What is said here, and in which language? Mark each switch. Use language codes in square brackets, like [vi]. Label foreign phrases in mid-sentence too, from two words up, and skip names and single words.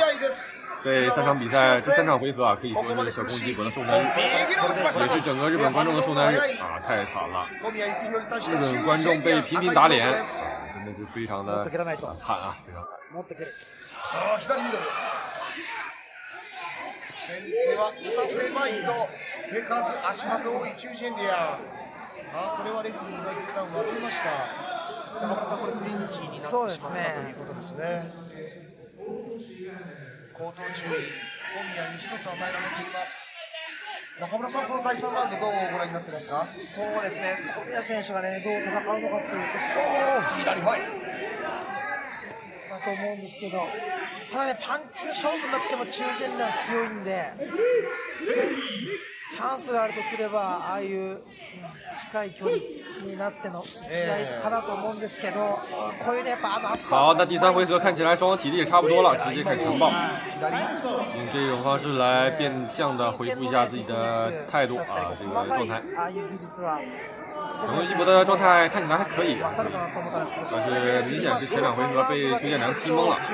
[zh] 这三场比赛，这三场回合啊，可以说是小公游击博的受难日，也是整个日本观众的受难日啊，太惨了！日本观众被频频打脸，真的是非常的惨啊！ [ja] 先手は打たせまいと手数足数多い中心リア。これはレフェリーが一旦分けました。中村さん、これクリンチになってしまったということですね。口頭注意、小宮に一つ与えられています。中村さん、この第3ラウンドどうご覧になってますか？そうですね、小宮選手がねどう戦うのかっていうと、左はいだと思うんですけど、ただねパンチの勝負になっても中堅には強いんで、チャンスがあるとすればああいう近い距離になっての試合かなと思うんですけど、こういうねやっぱ [zh] 好，那第三回合看起来双方体力也差不多了，直接开始呈报，用这种方式来变相的回复一下自己的态度啊，这个状态。小公游击博的状态看起来还可以，但是明显是前两回合被邱建良踢懵了。